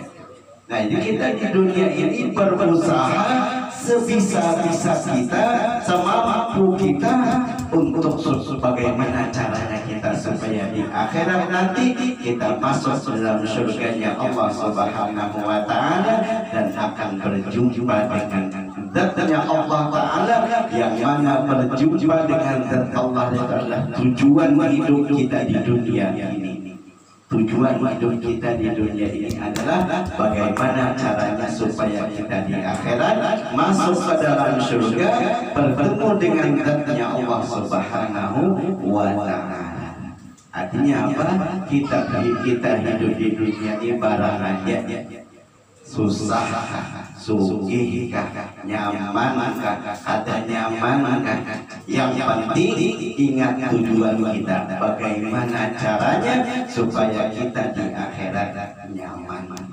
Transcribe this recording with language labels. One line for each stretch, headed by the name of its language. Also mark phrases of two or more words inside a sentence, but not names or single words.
Indonesian: Nah ini kita di dunia ini berusaha sebisa-bisa kita, semampu kita untuk bagaimana caranya kita supaya di akhirat nanti kita masuk dalam surganya Allah
Arabic: سبحانه وتعالى
Indonesian: dan akan berjumpa dengan zatnya Allah Ta'ala, yang mana berjumpa dengan zat Allah adalah tujuan hidup kita di dunia ini. Tujuan hidup kita di dunia ini adalah bagaimana caranya supaya kita di akhirat masuk ke dalam surga, bertemu dengan zatnya Allah
Arabic: سبحانه وتعالى.
Indonesian: Artinya apa? Kita hidup di dunia ini barang aja, susah, sugih, nyaman, ada nyaman. Yang penting ingat tujuan kita, bagaimana caranya supaya kita di akhirat nyaman.